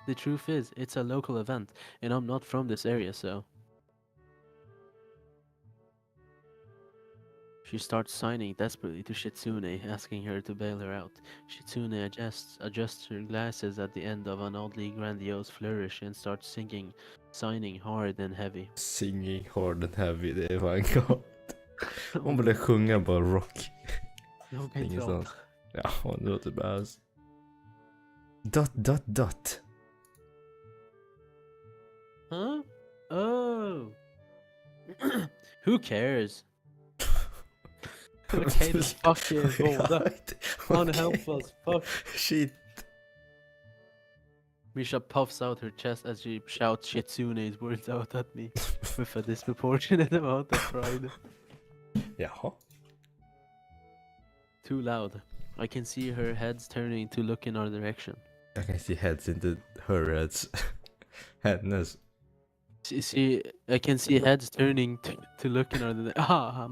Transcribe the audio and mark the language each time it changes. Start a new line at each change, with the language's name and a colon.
English: The truth is, it's a local event, and I'm not from this area, so... She starts signing desperately to Shitsune, asking her to bail her out. Shitsune adjusts her glasses at the end of an oddly grandiose flourish and starts signing hard and heavy. Singing hard and heavy,
Swedish: det är fan gott. Hon borde sjunga bara rock. Jag kan inte Ingenstans. Ja, hon låter bara...
English: Dot. Huh? Oh. Who cares? Okay, the fuck you båda. Unhelp us, fuck. Shit. Misha puffs out her chest as she shouts Shitsune's words out at me with a disproportionate amount of pride.
Swedish: Jaha.
English: Too loud. I can see her heads turning to look in our direction.
Swedish: Jag kan se heads, inte
English: her heads.
Swedish: Hennes.
English: I can see heads turning to look in our direction.